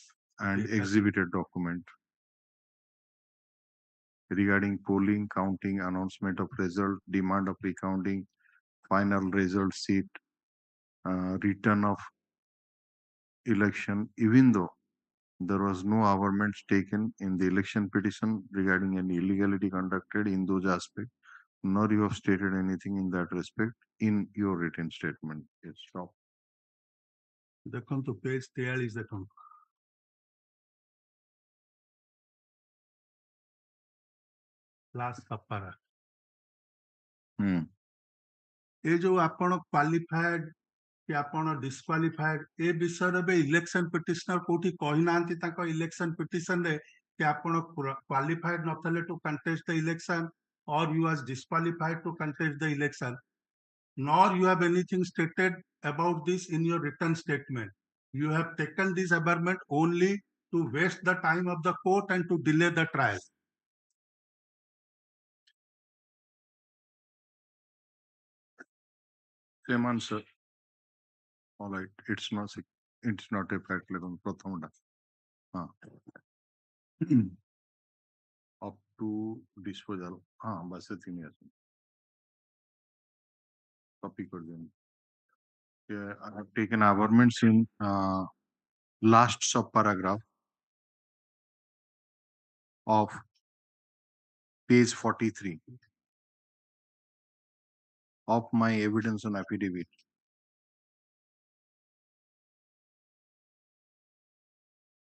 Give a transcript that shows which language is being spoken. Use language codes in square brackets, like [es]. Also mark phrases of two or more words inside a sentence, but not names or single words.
[en] and exhibited document regarding polling, counting, announcement of result, demand of recounting, final result sheet, return of election, even though there was no averments taken in the election petition regarding any illegality conducted in those aspects, nor you have stated anything in that respect in your written statement. Yes, stop. [or] ଦେଖନ୍ତୁ page 43 ଦେଖନ୍ତୁ last ସପାରା ଏ ଯୋଉ ଆପଣ କ୍ୱାଲିଫାଏଡ କି ଆପଣ ଡିସକ୍ୱାଲିଫାଏଡ ଏ ବିଷୟରେ ଏବେ ଇଲେକ୍ସନ ପିଟିସନର କୋଉଠି କହିନାହାନ୍ତି ତାଙ୍କ ଇଲେକ୍ସନ ପିଟିସନରେ କି ଆପଣ କ୍ୱାଲିଫାଏଡ ନଥିଲେ [en] to contest the election or you was disqualified to contest the election, nor you have anything stated about this in your written statement. You have taken this aberment only to waste the time of the court and to delay the trial. Same answer. All right, it's not a fact level. Prathamda. Up to disposal. [hi] बस इतनी है. Copy कर देना. [en] Yeah, I have taken averments in last subparagraph of page 43 of my evidence and affidavit.